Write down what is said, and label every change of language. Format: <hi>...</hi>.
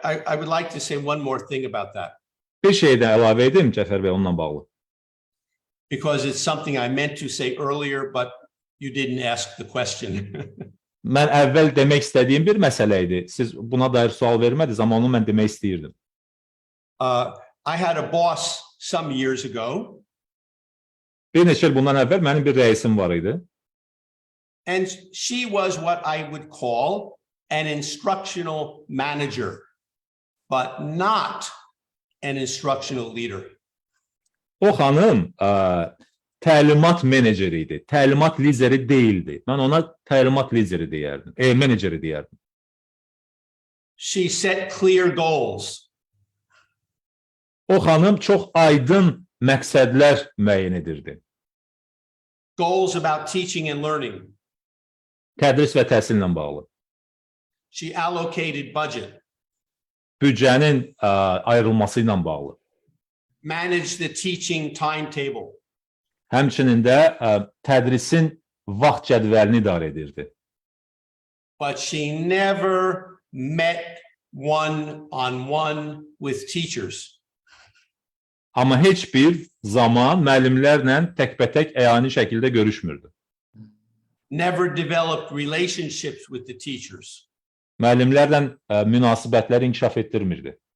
<en>I would like to say one more thing about that.</en> <az>Bir şey də əlavə edim, Cəfər bəy, onunla bağlı.</az> <en>Because it's something I meant to say earlier, but you didn't ask the question.</en> <az>Mən əvvəl demək istədiyim bir məsələ idi. Siz buna dair sual vermədiniz, amma onu mən demək istəyirdim.</az> <en>I had a boss some years ago.</en> <az>Bir neçə il bundan əvvəl mənim bir rəisim var idi.</az> <en>And she was what I would call an instructional manager, but not an instructional leader.</en> <az>O xanım təlimat meneceri idi. Təlimat lideri deyildi. Mən ona təlimat lideri deyərdim. Meneceri deyərdim.</az> <en>She set clear goals.</en> <az>O xanım çox aydın məqsədlər müəyyən edirdi.</az> <en>Goals about teaching and learning.</en> <az>Tədris və təhsillə bağlı.</az> <en>She allocated budget.</en> <az>Büdcənin ayrılması ilə bağlı.</az> <en>Managed the teaching timetable.</en> <az>Həmçinin də tədrisin vaxt cədvəlini idarə edirdi.</az> <en>But she never met one-on-one with teachers.</en> <az>Amma heç bir zaman müəllimlərlə təkbətək əyani şəkildə görüşmürdü.</az> <en>Never developed relationships with the teachers.</en> <az>Müəllimlərlə münasibətləri inkişaf etdirmirdi.</az>